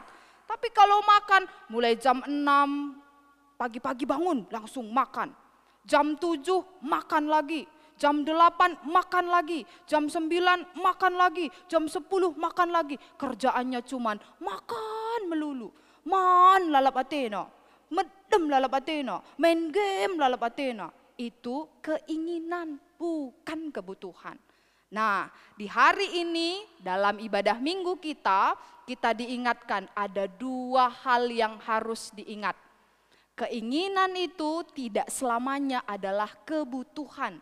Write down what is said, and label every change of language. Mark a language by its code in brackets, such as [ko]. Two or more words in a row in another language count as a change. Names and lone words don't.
[id] Tapi kalau makan mulai jam 6, pagi-pagi bangun langsung makan. Jam 7 makan lagi. Jam 8 makan lagi, jam 9 makan lagi, jam 10 makan lagi. Kerjaannya cuman makan melulu. [btx] Man lalap atena, medem lalap atena, main game lalap atena. [id] Itu keinginan, bukan kebutuhan. Nah, di hari ini dalam ibadah minggu kita diingatkan ada 2 hal yang harus diingat. Keinginan itu tidak selamanya adalah kebutuhan.